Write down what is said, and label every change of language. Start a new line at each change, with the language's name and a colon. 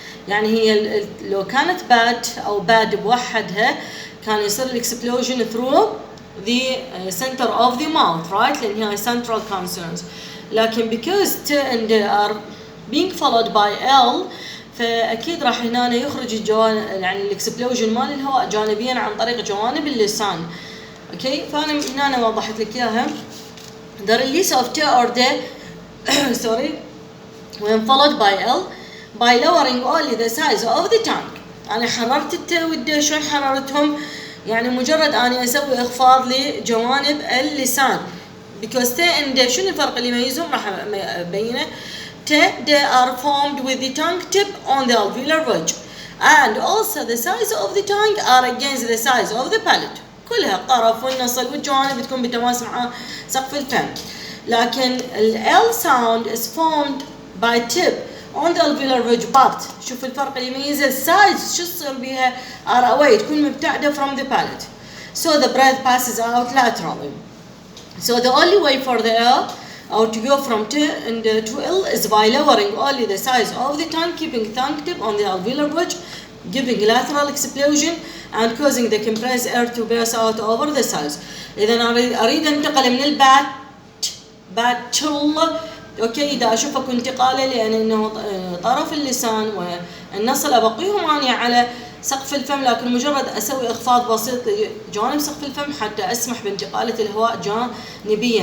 Arabic: يعني هي لو كانت باد او باد بوحدها كان يصير الاكسبلوجن
English: through the center of the mouth, right؟
Arabic: لان هي
English: central consonants.
Arabic: لكن
English: because T and D are being followed by L،
Arabic: فاكيد راح هنا يخرج يعني الاكسبلوجن مال الهواء جانبيا عن طريق جوانب اللسان. اوكي، فانا هنا وضحت لك اياها.
English: The release of T or D sorry when followed by L by lowering only the size of the tongue.
Arabic: انا حررت الت والد، شلون حررتهم؟ يعني مجرد اني اسوي اخفاض لجوانب اللسان.
English: because T and D
Arabic: شنو الفرق اللي يميزهم؟ راح ابينه.
English: T they are formed with the tongue tip on the alveolar ridge and also the size of the tongue are against the size of the palate.
Arabic: كلها الطرف والنصل والجوانب تكون بتماس مع سقف الفم.
English: لكن ال L sound is formed by tip on the alveolar ridge but
Arabic: شوف الفرق اللي يميزه، السايز شو تصير بيها
English: are away،
Arabic: تكون مبتعدة
English: from the palate. So the breath passes out laterally. So the only way for the L or to go from T and to L is by lowering only the size of the tongue, keeping tongue tip on the alveolar ridge, giving lateral explosion and causing the compressed air to pass out over the sides.
Arabic: إذا أريد أنتقل من البات باتشل، أوكي، إذا أشوفك انتقاله لأن إنه طرف اللسان والنصل أبقيهم أنا على سقف الفم، لكن مجرد أسوي إخفاض بسيط لجانب سقف الفم حتى أسمح بانتقالة الهواء جانبيا.